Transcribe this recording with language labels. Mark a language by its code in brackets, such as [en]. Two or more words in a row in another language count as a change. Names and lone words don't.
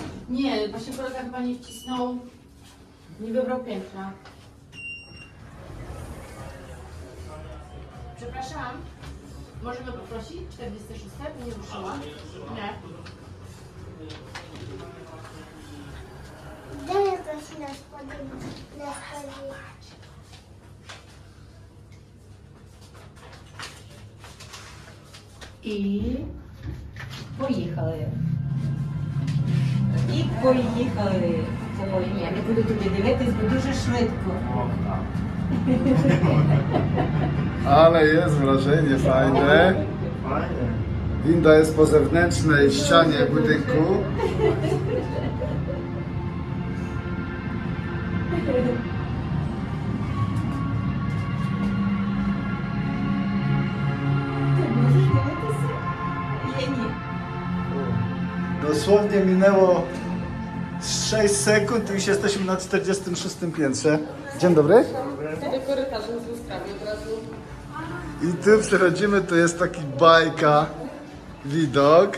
[pl] Nie, właśnie kolega chyba nie wcisnął, nie wybrał piętra. Przepraszam, możemy poprosić? 46? Nie ruszyła? Nie. Gdzie jesteś na spodnie? [uk] І поїхали. І поїхали. Ой, ні, не буду тобі дивитись, бо дуже швидко. [pl] Ale jest wrażenie fajne. Fajnie. Winda jest po zewnętrznej ścianie budynku. [uk] Ти можеш дивитися? Я ні. [pl] Dosłownie minęło 6 sekund i już jesteśmy na 46 piętrze. Dzień dobry. I tu przechodzimy, to jest taki bajka widok.